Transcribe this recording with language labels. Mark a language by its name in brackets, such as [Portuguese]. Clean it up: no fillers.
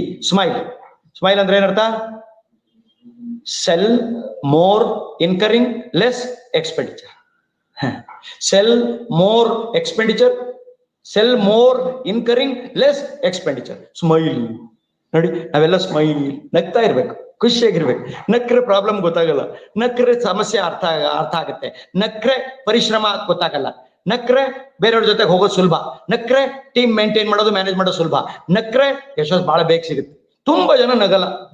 [Kannada] SMILE. Smile ಅಂದ್ರೆ ಏನರ್ಥ? [English] Sell more incurring less expenditure. Sell more expenditure. Sell more incurring less expenditure. Smile. [Kannada] ನೋಡಿ, ನಾವೆಲ್ಲ smile, ನಗ್ತಾ ಇರ್ಬೇಕು, ಖುಷಿಯಾಗಿರ್ಬೇಕು. ನಕ್ರೆ ಪ್ರಾಬ್ಲಮ್ ಗೊತ್ತಾಗಲ್ಲ, ನಕ್ರೆ ಸಮಸ್ಯೆ ಅರ್ಥ ಆಗುತ್ತೆ, ನಕ್ರೆ ಪರಿಶ್ರಮ ಗೊತ್ತಾಗಲ್ಲ, ನಕ್ರೆ ಬೇರೆಯವ್ರ ಜೊತೆಗೆ ಹೋಗೋದು ಸುಲಭ, ನಕ್ರೆ ಟೀಮ್ ಮೇಂಟೈನ್ ಮಾಡೋದು, ಮ್ಯಾನೇಜ್ ಮಾಡೋದು ಸುಲಭ, ನಕ್ರೆ ಯಶಸ್ಸು ಬಹಳ ಬೇಗ ಸಿಗುತ್ತೆ. ತುಂಬಾ ಜನ ನಗಲ್ಲ.